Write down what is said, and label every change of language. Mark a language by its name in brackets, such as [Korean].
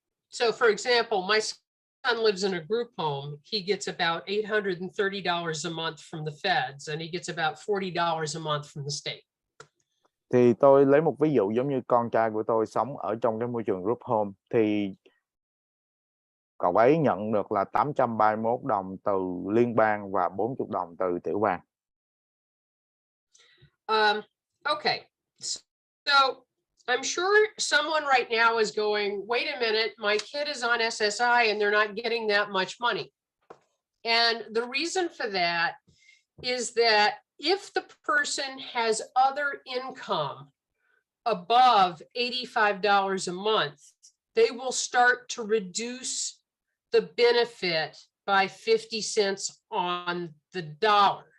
[English] So for example, my son lives in a group home. He gets about $830 a month from the feds, and he gets about $40 a month from the state. [Vietnamese] Thì tôi lấy một ví dụ giống như con trai của tôi sống ở trong cái môi trường group home, thì cậu ấy nhận được là 831 đồng từ liên bang và 40 đồng từ tiểu bang. [English] Okay, so I'm sure someone right now is going, wait a minute, my kid is on SSI and they're not getting that much money. And the reason for that is that if the person has other income above $85 a month, they will start to reduce the benefit by 50 cents on the dollar.